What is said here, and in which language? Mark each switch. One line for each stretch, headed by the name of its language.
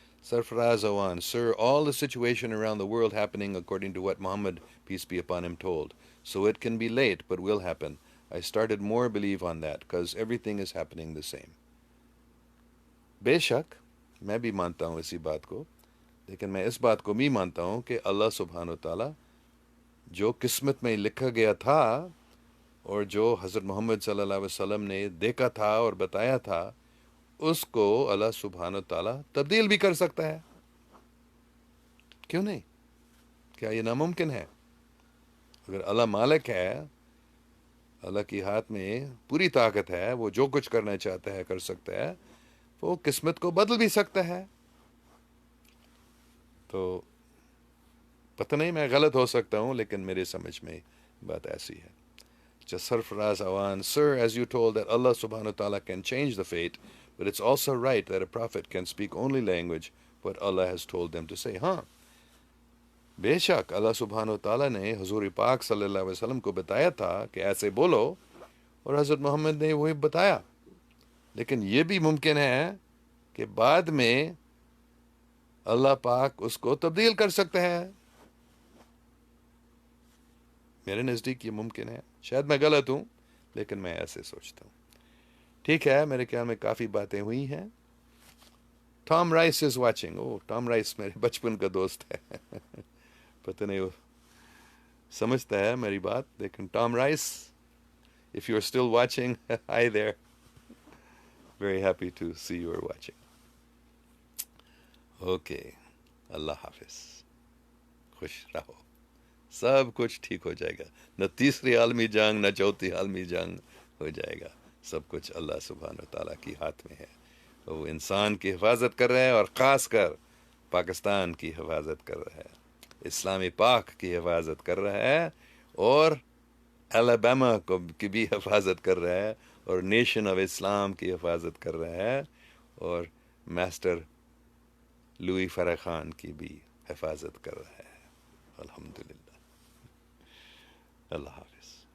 English: Sarfaraz Awan, sir, all the situation around the world happening according to what Muhammad, peace be upon him, told. So it can be late, but will happen. I started more believe on that, because everything is happening the same.
Urdu: بے شک میں بھی مانتا ہوں اسی بات کو، لیکن میں اس بات کو بھی مانتا ہوں کہ اللہ سبحانہ و تعالیٰ جو قسمت میں لکھا گیا تھا اور جو حضرت محمد صلی اللہ علیہ وسلم نے دیکھا تھا اور بتایا تھا، اس کو اللہ سبحانہ و تعالیٰ تبدیل بھی کر سکتا ہے. کیوں نہیں؟ کیا یہ ناممکن ہے؟ اگر اللہ مالک ہے، اللہ کی ہاتھ میں پوری طاقت ہے، وہ جو کچھ کرنا چاہتا ہے کر سکتا ہے، وہ قسمت کو بدل بھی سکتا ہے. تو پتہ نہیں، میں غلط ہو سکتا ہوں، لیکن میرے سمجھ میں بات ایسی ہے.
English: Sarfaraz Awan, sir, as you told that Allah subhanahu wa ta'ala can change the fate, but it's also right that a prophet can speak only language what Allah has told them to say.
Urdu: ہاں، بے شک اللہ سبحانہ و تعالیٰ نے حضور پاک صلی اللہ علیہ وسلم کو بتایا تھا کہ ایسے بولو، اور حضرت محمد نے وہی بتایا. لیکن یہ بھی ممکن ہے کہ بعد میں اللہ پاک اس کو تبدیل کر سکتا ہے. میرے نزدیک یہ ممکن ہے، شاید میں غلط ہوں، لیکن میں ایسے سوچتا ہوں. ٹھیک ہے، میرے خیال میں کافی باتیں ہوئی ہیں. Tom rice
English: Is watching.
Urdu: O, Tom rice میرے بچپن کا دوست ہے. پتہ نہیں وہ سمجھتا ہے میری بات، لیکن Tom rice,
English: if you're still watching, hi there. Very happy to see you are watching.
Urdu: Okay, اللہ حافظ، خوش رہو، سب کچھ ٹھیک ہو جائے گا. نہ تیسری عالمی جنگ نہ چوتھی عالمی جنگ ہو جائے گا. سب کچھ اللہ سبحانہ و تعالیٰ کی ہاتھ میں ہے. وہ انسان کی حفاظت کر رہا ہے، اور خاص کر پاکستان کی حفاظت کر رہا ہے، اسلامی پاک کی حفاظت کر رہا ہے، اور الاباما کو کی بھی حفاظت کر رہا ہے، اور نیشن آف اسلام کی حفاظت کر رہا ہے، اور ماسٹر لوئی فرح خان کی بھی حفاظت کر رہا ہے. الحمدللہ. اللہ حافظ.